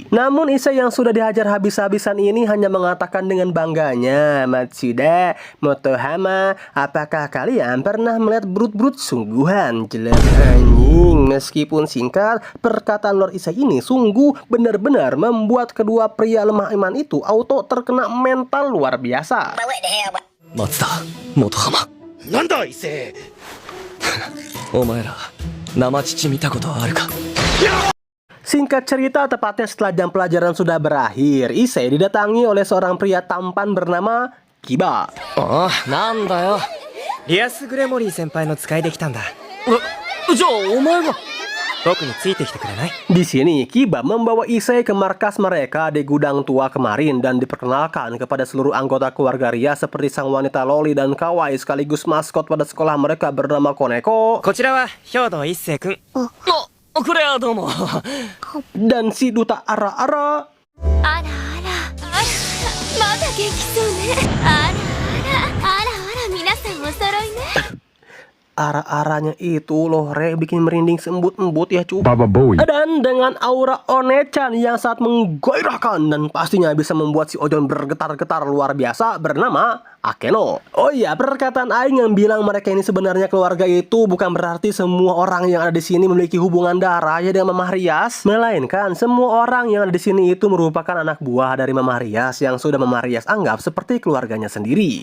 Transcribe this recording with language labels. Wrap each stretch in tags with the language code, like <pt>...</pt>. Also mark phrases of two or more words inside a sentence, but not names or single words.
<id>Namun Issei yang sudah dihajar habis-habisan ini hanya mengatakan dengan bangganya, Matsuda, Motohama, apakah kalian pernah melihat brut-brut sungguhan? Jelas anjing. Meskipun singkat, perkataan Lord Issei ini sungguh benar-benar membuat kedua pria lemah iman itu auto terkena mental luar biasa.</id> <ja>松田元浜なんだ伊勢。お前ら生乳見たことあるか</ja> <id>Singkat cerita, tepatnya setelah jam pelajaran sudah berakhir, Issei didatangi oleh seorang pria tampan bernama Kiba.</id> <ja>ああなんだよリアス・グレモリー先輩の使いで来たんだ。じゃあお前が僕についてきてくれない？</ja> <id>Di sini, Kiba membawa Issei ke markas mereka di gudang tua kemarin dan diperkenalkan kepada seluruh anggota keluarga Ria seperti sang wanita loli dan kawaii sekaligus maskot pada sekolah mereka bernama Koneko</id> <ja>こちらは兵藤一星君。これはどうも</ja> <id>dan si duta Ara-Ara.</id> <ja>あらあら。あら、まだ元気そうね。あらあら。あらあら、皆さんお揃いね。</ja> <id>Ara-aranya itu loh Re, bikin merinding sembut-embut ya cu. Baba Boy. Dan dengan aura One-chan yang sangat menggairahkan dan pastinya bisa membuat si Ojon bergetar-getar luar biasa bernama Akeno. Oh iya, perkataan Aing yang bilang mereka ini sebenarnya keluarga itu bukan berarti semua orang yang ada di sini memiliki hubungan darah ya dengan Mama Rias, melainkan semua orang yang ada di sini itu merupakan anak buah dari Mama Rias yang sudah Mama Rias anggap seperti keluarganya sendiri.</id>